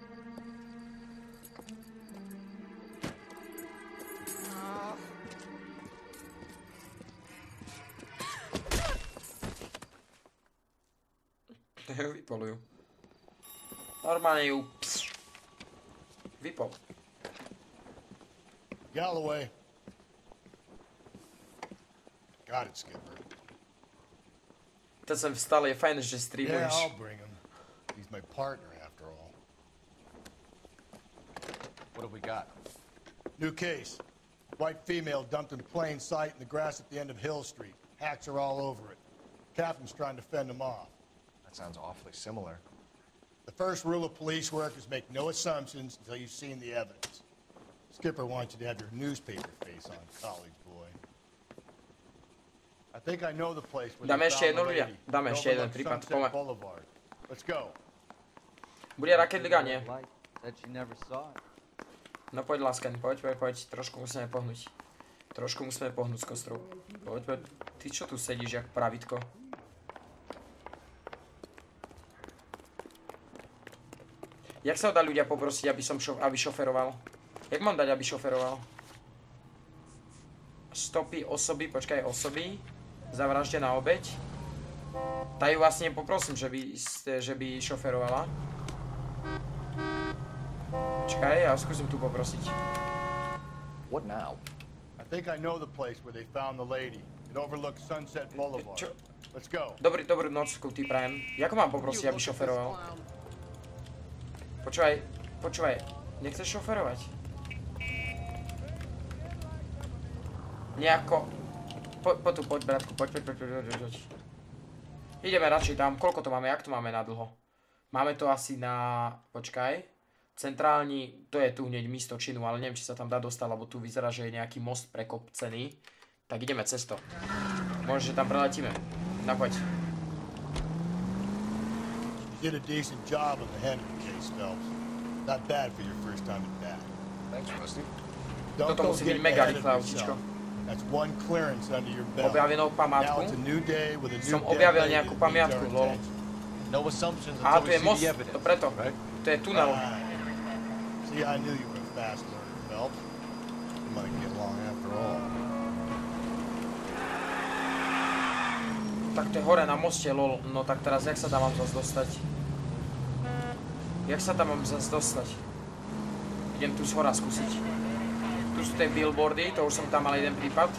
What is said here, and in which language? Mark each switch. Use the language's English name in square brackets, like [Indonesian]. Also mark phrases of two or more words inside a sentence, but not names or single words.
[Slovak] Vypolujú. Normálne ju vypol. [English] Galloway. Got it, Skipper. [Czech] Teď jsem vstal, je fajn, že streamuješ. [English] Yeah, I'll bring him. He's my partner after all. What have we got? New case. White female dumped in plain sight in the grass at the end of Hill Street. Hacks are all over it. Captain's trying to fend them off. That sounds awfully similar. The first rule of police work is make no assumptions until you've seen the evidence. Skipper wants you to have your newspaper face on, college boy. I think I know the place where [Slovak] Dáme [English] they [Slovak] ešte [English] found [Slovak] jednu [English] the [Slovak] ľudia. [English] lady. [Slovak] Dáme ešte jeden [English] Overlook [Slovak] prípad. [English] Sunset Boulevard. Let's go. [Slovak] Bude Rocket Liga, nie? [English] Said she never saw it. [Slovak] No poď, Lasken, poď. Trošku musíme pohnúť. Trošku musíme pohnúť s kostrou. Poď. Ty čo tu sedíš, jak pravítko? Jak sa dá ľudia poprosiť, aby šoferoval? Jak mám dať, aby šoferoval? Stopy osoby, počkaj, osoby. Zavraždená obeť. Tá ju vlastne poprosím, že by šoferovala. Počkaj, ja skúsim tu poprosiť. [English] What now? I think I know the place where they found the lady. It overlooks Sunset Boulevard. Let's go. [Slovak] Dobrú noc, ty prajem. Jako mám poprosiť, aby šoferoval? Počúvaj, nechceš šoferovať? Nejako... Poď, bratku, poď. Ideme radšej tam, koľko to máme, jak to máme na dlho? Máme to asi na... Počkaj. Centrálni, to je tu hneď místo činu, ale neviem, či sa tam dá dostať, lebo tu vyzerá, že je nejaký most prekopcený. Tak ideme cez to. Možno, že tam preletíme. No poď. [English] You did a decent job on the Henry case, Phelps. Not bad for your first time at bat. Thanks, Rusty. [Slovak] Toto musí byť mega rýchle autíčko. [English] That's one clearance under your belt. [Slovak] Objavil novú památku. Som objavil nejakú pamiatku, lol. [English] No assumptions [Slovak] Aha, [English] until [Slovak] tu [English] we [Slovak] je [English] see [Slovak] most, [English] the evidence. [Slovak] to preto. To je tunel. [English] See, I knew you were a fast learner, Phelps. You might get along after all. [Slovak] Tak to je hore na moste, lol. No tak teraz, jak sa tam mám zase dostať? Jak sa tam mám zase dostať? Idem tu z hora skúsiť. Tu sú tie billboardy, to už som tam mal jeden prípad.